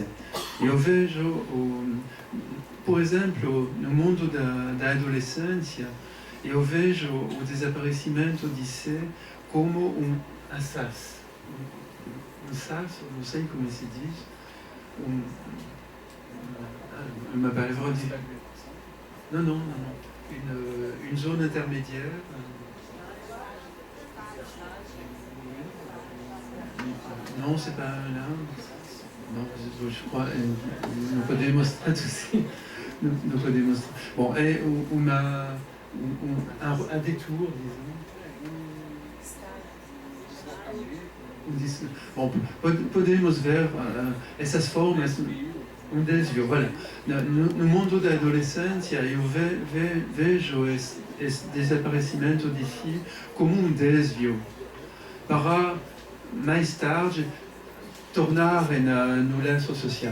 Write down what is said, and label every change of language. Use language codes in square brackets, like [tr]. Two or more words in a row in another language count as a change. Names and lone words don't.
[pt] Eu vejo, por exemplo, no mundo da adolescência, eu vejo o desaparecimento disso como um assas. Um sas, não sei como se diz, uma palavra de... [fr] Non. Une zone intermédiaire. Non, c'est pas là. Non, je crois, [pt] não podemos traduzir. Não podemos. Bom, é [fr] un détour, [pt] disons. Bom, podemos ver essas formas, desvio. [fr] Voilà. [pt] No mundo da adolescência, eu vejo esse desaparecimento de si como desvio para, mais tarde, tornar no lenço social.